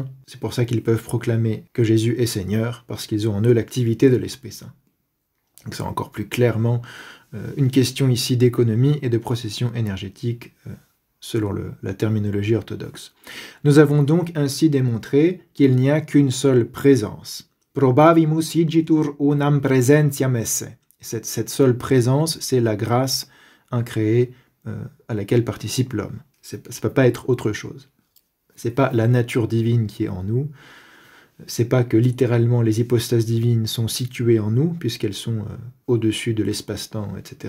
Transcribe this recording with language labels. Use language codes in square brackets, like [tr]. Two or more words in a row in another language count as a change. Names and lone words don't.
[fr] C'est pour ça qu'ils peuvent proclamer que Jésus est Seigneur, parce qu'ils ont en eux l'activité de l'Esprit Saint. Donc c'est encore plus clairement une question ici d'économie et de procession énergétique, selon la terminologie orthodoxe. Nous avons donc ainsi démontré qu'il n'y a qu'une seule présence. [la] Probavimus igitur unam presentiam esse. [fr] Cette seule présence, c'est la grâce incréée à laquelle participe l'homme. Ça ne peut pas être autre chose. Ce n'est pas la nature divine qui est en nous. Ce n'est pas que littéralement les hypostases divines sont situées en nous, puisqu'elles sont au-dessus de l'espace-temps, etc.